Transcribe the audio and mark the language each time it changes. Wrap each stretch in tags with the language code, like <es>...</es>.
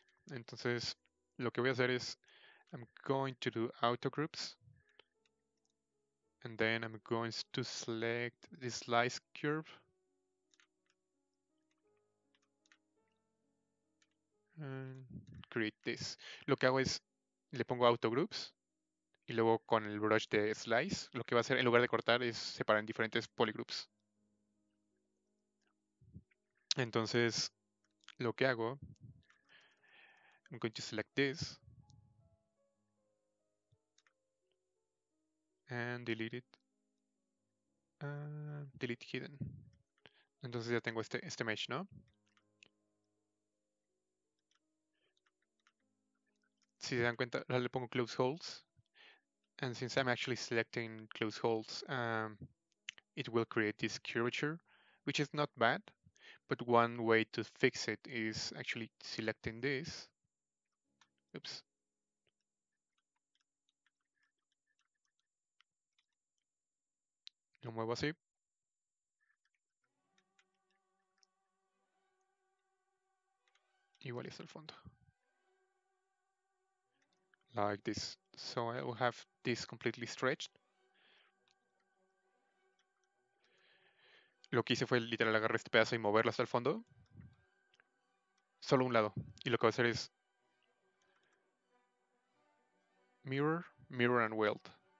<es>Entonces, lo que voy a hacer es,</es> <en>I'm going to do auto groups, and then I'm going to select the slice curve, and create this.</en> <es>Lo que hago es, le pongo auto groups, y luego con el brush de slice, lo que va a hacer en lugar de cortar es separar en diferentes polygroups. Entonces, lo que hago,</es> <en>I'm going to select this and delete it. Delete hidden.</en> <es>Entonces ya tengo este mesh, ¿no? Si se dan cuenta, ahora le pongo close holes.</es> <en>And since I'm actually selecting close holes, it will create this curvature, which is not bad. But one way to fix it is actually selecting this. Oops.</en> <es>Lo muevo así. Igual y hasta el fondo.</es> <en>Like this. So I will have this completely stretched.</en> <es>Lo que hice fue literal agarrar este pedazo y moverlo hasta el fondo. Solo un lado. Y lo que voy a hacer es mirror, mirror and weld.</es>